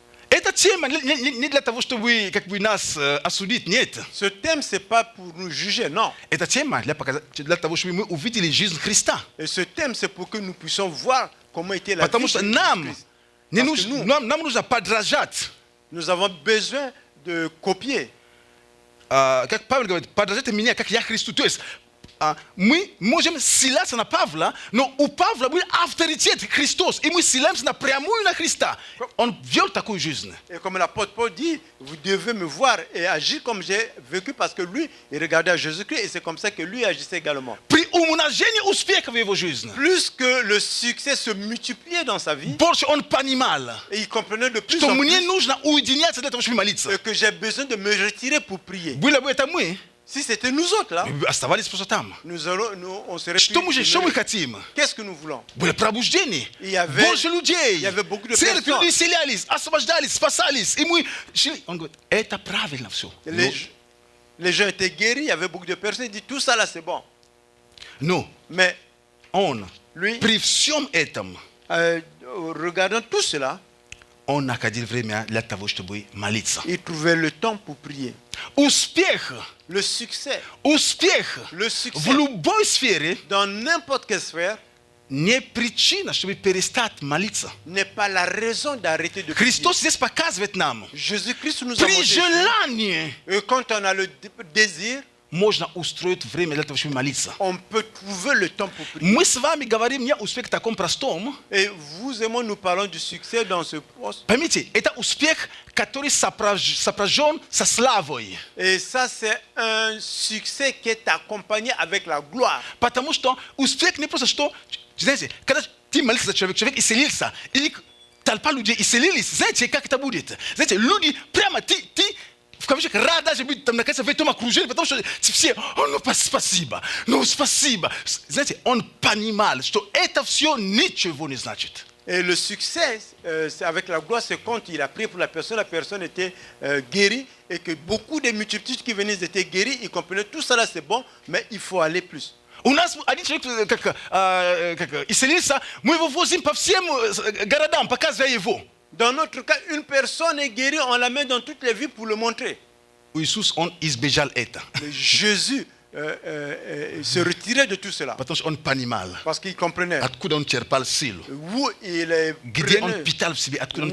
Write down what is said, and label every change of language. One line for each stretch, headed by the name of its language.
Russian: Эта тема не для того, чтобы нас осудить, нет.
French: Ce thème, ce n'est pas pour nous juger, non.
Russian: Эта тема для того, чтобы мы увидели жизнь Христа.
French: Et ce thème, c'est pour que nous puissions voir comment était la
Russian: Потому
French: vie
Russian: что
French: de
Russian: нам
French: Jésus-Christ.
Russian: нам нужно подражать.
French: Nous avons besoin de copier.
Russian: Как Павел говорит, подражайте меня, как я Христу. То есть мы можем ссылаться на Павла, но у Павла был авторитет Христос, и мы ссылаемся напрямую на Христа. Он вел такую жизнь.
French: Et comme l'apôtre Paul dit, vous devez me voir et agir comme j'ai vécu parce que lui, il regardait à Jésus-Christ et c'est comme ça que lui agissait également.
Russian: При умножении успеха в его жизни,
French: Plus que le succès se multipliait dans sa vie,
Russian: больше он понимал,
French: et il comprenait de plus
Russian: что
French: en
Russian: мне
French: plus
Russian: нужно уединяться для того, чтобы молиться.
French: que j'ai besoin de me retirer pour prier.
Russian: Было бы это мы,
French: Si c'était nous autres là,
Russian: мы бы оставались просто там.
French: on serait
Russian: Что мы хотим?
French: Qu'est-ce que nous voulons?
Russian: Было пробуждение.
French: Il y avait-
Russian: Больше людей.
French: il y avait beaucoup de
Russian: Церкви
French: personnes.
Russian: исцелялись, освобождались, спасались. И мы шли. Он говорит, это правильно все.
French: Les gens étaient guéris, il y avait beaucoup de personnes, il dit tout ça là c'est bon.
Russian: Но
French: Mais
Russian: он,
French: lui,
Russian: при всем этом,
French: regardant tout cela,
Russian: он находил время для того, чтобы молиться.
French: il trouvait le temps pour prier.
Russian: Успех,
French: Le succès
Russian: успех
French: Le
Russian: в
French: succès
Russian: любой сфере
French: dans n'importe quelle sphère
Russian: не причина, чтобы перестать молиться.
French: n'est pas la raison d'arrêter de prier.
Russian: Христос здесь показывает нам,
French: Jésus-Christ nous a
Russian: при
French: montré ici.
Russian: желании
French: Et quand on a le désir,
Russian: можно устроить время для того, чтобы молиться.
French: on peut trouver le temps pour prier.
Russian: Мы с вами говорим не о успехе таком простом.
French: Et vous et moi, nous parlons du succès dans ce poste.
Russian: Поймите, это успех, который сопряжен со славой.
French: Et ça, c'est un succès qui est accompagné avec la gloire.
Russian: Потому что успех не просто что... Знаете, когда ты молишься за человека, человек исцелился, или толпа людей исцелились, знаете, как это будет? Знаете, люди прямо, ты в кавычках рад даже быть там, наконец, в этом окружении, потому что все, спасибо, спасибо. Знаете, он понимал, что это все ничего не значит.
French: Et le succès, c'est avec la gloire, c'est quand il a prié pour la personne était guérie, et que beaucoup de multitudes qui venaient étaient guéries, ils comprenaient tout ça là c'est bon, mais il faut aller plus.
Russian: У нас один человек как исцелился, мы его возим по всем городам, показывая его.
French: Dans notre cas, une personne est guérie, on la met dans toutes les villes pour le montrer.
Russian: Иисус, он избежал это.
French: Mais Jésus se retirait de tout cela,
Russian: Потому что он понимал,
French: parce qu'il comprenait
Russian: откуда он черпал силу.
French: où il
Russian: Где он
French: prenait,
Russian: питал в себе, откуда он